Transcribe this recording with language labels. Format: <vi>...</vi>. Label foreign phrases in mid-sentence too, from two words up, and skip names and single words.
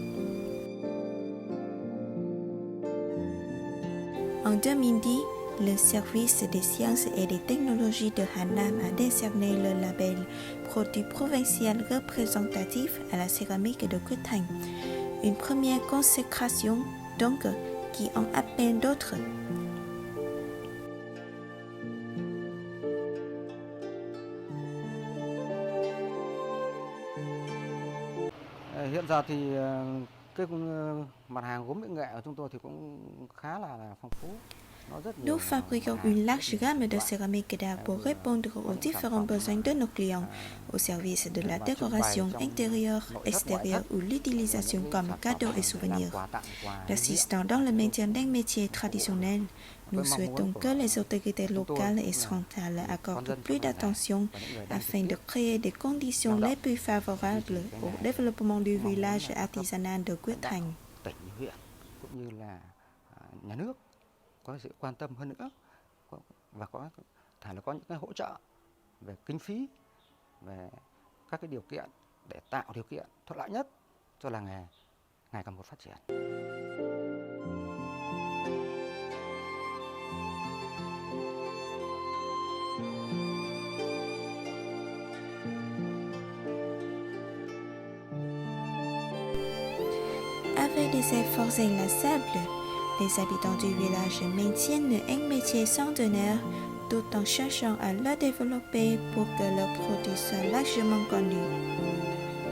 <fr>En 2010, le service des sciences et des technologies de Hannam a décerné le label Produit provincial représentatif à la céramique de Quyết Thành. Une première consécration, donc, qui en appelle d'autres.</fr> <vi>Hiện giờ thì cái mặt hàng gốm mỹ nghệ của chúng tôi thì cũng khá là phong phú.</vi> <fr>Nous fabriquons une large gamme de céramiques d'art pour répondre aux différents besoins de nos clients, au service de la décoration intérieure, extérieure ou l'utilisation comme cadeau et souvenir. L'assistant dans le maintien d'un métier traditionnel, nous souhaitons que les autorités locales et centrales accordent plus d'attention afin de créer des conditions les plus favorables au développement du village artisanal de Quyết Thành.</fr> <vi>Có sự quan tâm hơn nữa và có thể là có những cái hỗ trợ về kinh phí, về các cái điều kiện để tạo điều kiện thuận lợi nhất cho làng nghề ngày càng một phát triển.</vi> <fr>Avec des efforts inlassables, les habitants du village maintiennent un métier centenaire tout en cherchant à le développer pour que leurs produits soient largement connus.</fr>